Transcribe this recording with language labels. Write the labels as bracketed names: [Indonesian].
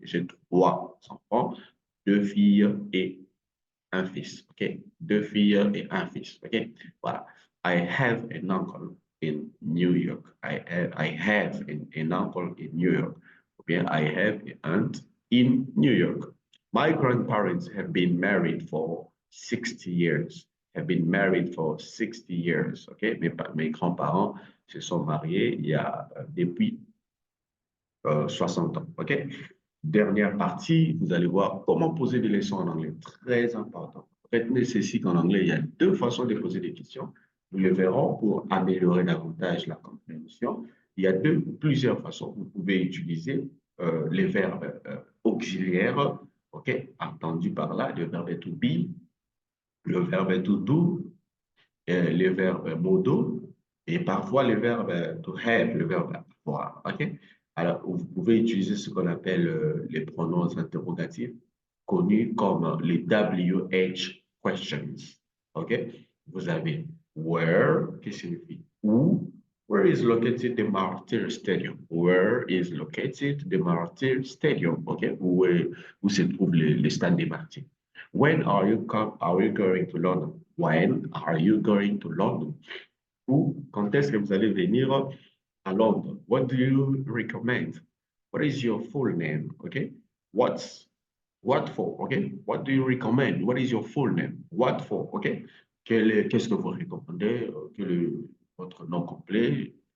[French] J'ai trois enfants, deux filles et un fils. Okay? Deux filles et un fils. Okay? Voilà. [English] I have an uncle in New York. I have an uncle in New York. Okay? I have an aunt in New York. My grandparents have been married for 60 years. Have been married for 60 years. Okay? [French] Mes grands-parents se sont mariés il y a depuis 60 ans. OK? Dernière partie, vous allez voir comment poser des leçons en anglais. Très important. Retenez ceci qu'en anglais, il y a deux façons de poser des questions. Nous le verrons pour améliorer davantage la compréhension. Il y a plusieurs façons. Vous pouvez utiliser les verbes auxiliaires, OK? Entendu par là, le verbe to be, le verbe to do, le verbe modo et parfois le verbe to have, le verbe avoir. OK? Alors, vous pouvez utiliser ce qu'on appelle les pronoms interrogatifs, connus comme les WH questions. OK? Vous avez where, qui signifie où. [English] Where is located the Martyr Stadium? Where is located the Martyr Stadium? OK? [French] Où se trouve le stade des Martyrs? [English] When are you going to London? When are you going to London? [French] Ou quand est-ce que vous allez venir à Londres? [English] What do you recommend? What is your full name? Okay. What for? Okay. What do you recommend? What is your full name? What for? Okay. [French] Qu'est-ce que vous recommandez? Quel est votre nom complet?